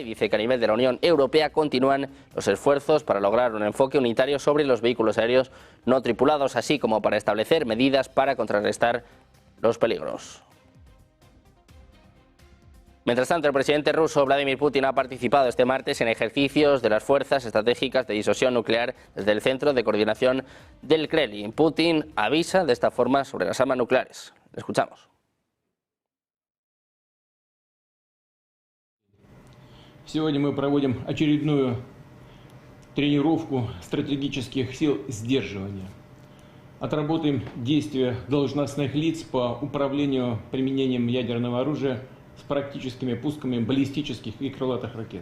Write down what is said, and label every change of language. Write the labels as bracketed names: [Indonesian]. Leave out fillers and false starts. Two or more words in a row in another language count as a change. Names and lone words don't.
[Spanish] Dice que a nivel de la Unión Europea continúan los esfuerzos para lograr un enfoque unitario sobre los vehículos aéreos no tripulados, así como para establecer medidas para contrarrestar los peligros. Mientras tanto, el presidente ruso Vladimir Putin ha participado este martes en ejercicios de las fuerzas estratégicas de disuasión nuclear desde el Centro de Coordinación del Kremlin. Putin avisa de esta forma sobre las armas nucleares. Le escuchamos. [Russian] Сегодня мы проводим очередную тренировку стратегических сил сдерживания. Отработаем действия должностных лиц по управлению применением ядерного оружия с практическими пусками баллистических и крылатых ракет.